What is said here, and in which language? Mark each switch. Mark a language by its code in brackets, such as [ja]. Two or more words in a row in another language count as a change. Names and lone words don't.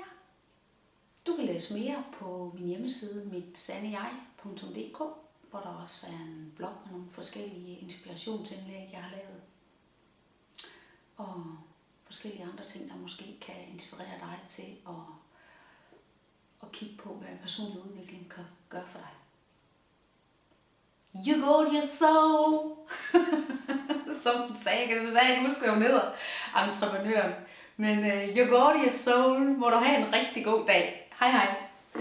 [da] Du kan læse mere på min hjemmeside, mitsandejeg.dk, hvor der også er en blog med nogle forskellige inspirationsindlæg, jeg har lavet. Og forskellige andre ting, der måske kan inspirere dig til at kigge på, hvad personlig udvikling kan gøre for dig. [en] You got your soul! [da] Som den sagde, jeg kan desværre ikke huske, hvad hedder, entreprenøren. Men [en] you got your soul. [da] Må du have en rigtig god dag. Hej hej.